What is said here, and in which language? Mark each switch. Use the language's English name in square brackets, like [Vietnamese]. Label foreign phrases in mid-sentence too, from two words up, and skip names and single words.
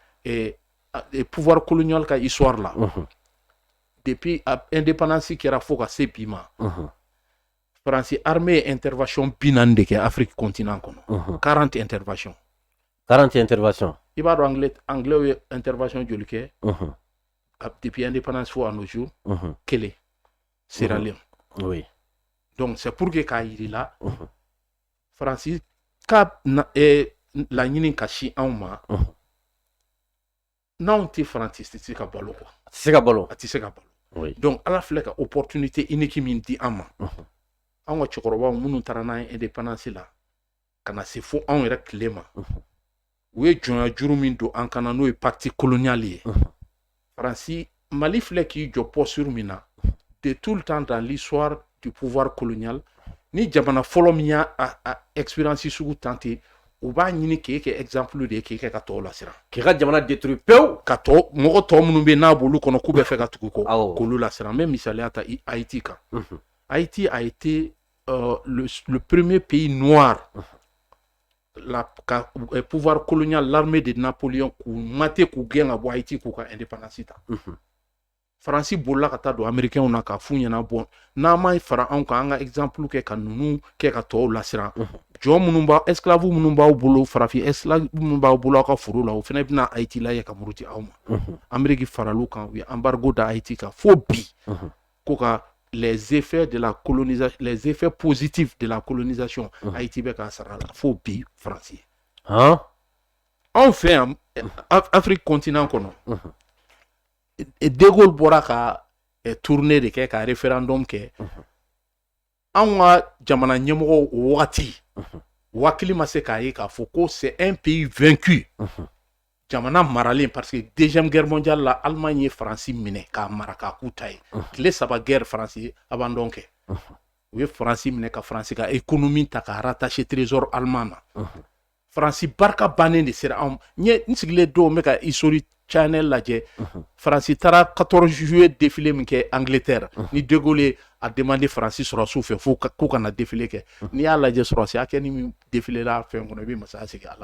[Bambara] pouvoir colonial ka histoire la [French] depuis indépendance [Bambara] kɛra fo ka se bi ma France armée intervention 40 de kɛ Afrique continent kɔnɔ 40 intervention i b'a dɔn anglais ye intervention joli kɛ depuis indépendance fo [French] à nos jours [Bambara] kelen Sierra Leone [French] donc c'est pour que [Bambara] k'a yiri la France ka laɲini ka si anw ma n'anw tɛ France tɛ se ka balo quoi a tɛ se ka balo donc Ala filɛ ka [French] opportunité unique [Bambara] min di an ma anw ka cɛkɔrɔbaw minnu taara n'an ye indépendance la ka na se fo anw yɛrɛ tile ma u ye jɔnya juru min don an kana n'o ye [French] pacte colonial [Bambara] ye France Mali filɛ k'i jɔ posture min na [French] de tout le temps dans l'histoire du pouvoir colonial [Bambara] ni jamana fɔlɔ min y'a expérience sugu tante u b'a ɲini k'e kɛ exemple de ye k'e kɛ ka tɔw lasiran k'i ka jamana détruire pewu ka mɔgɔ tɔw minnu bɛ n'a b'olu kɔnɔ k'u bɛ fɛ ka tugu kɔ k'olu lasiran n bɛ misaliya ta Haïti kan [French] Haïti a été le premier pays noir pouvoir colonial l'armée de Napoléon [Bambara] k'u mate k'u gɛn ka bɔ Haïti k'u ka indépendance ta France bolila ka taa don américain na k'a f'u ɲɛna bɔ n'an ma fara anw kan an ka exemple kɛ ka ninnu kɛ ka tɔw lasiran jɔn minnu b'a esclave minnu b'aw bolo farafin esclave minnu b'aw bolo aw ka foro la o fana bɛna Haïti lajɛ ka muruti aw ma Amérique faral'u kan u ye embargo da Haïti kan fo bi ko ka [French] les effets de la colonisation [Bambara] les effets positifs de la colonisation Haïti bɛ k'a sara la fo bi France anw fɛ yan Afrique continent kɔnɔ De Gaulle bɔra ka tournée de kɛ ka référendum kɛ anw ka jamana ɲɛmɔgɔw o wagati wakili ma se k'a ye k'a fɔ ko [French] c'est un pays vaincu [Bambara] jamana maralen parce que [French] deuxième guerre mondiale [Bambara] la Allemagne ye France minɛ k'a mara k'a k'u ta ye tile 3 guerre France ye abandon kɛ u ye France minɛ ka France ka économie ta k'a rattacher [French] trésor allemand [Bambara] na France barika bannen de sera anw n sigilen don n bɛ ka [English] historique channel [Bambara] lajɛ France taara 14 juillet défilé min kɛ Angleterre ni De Gaulle [French] a demandé [Bambara] France sɔrɔsiw fɛ fo k'u kana défilé kɛ n'i y'a lajɛ sɔrɔsi hakɛ ni min défilé la fɛn kɔnɔ i bɛ masaya sigi a la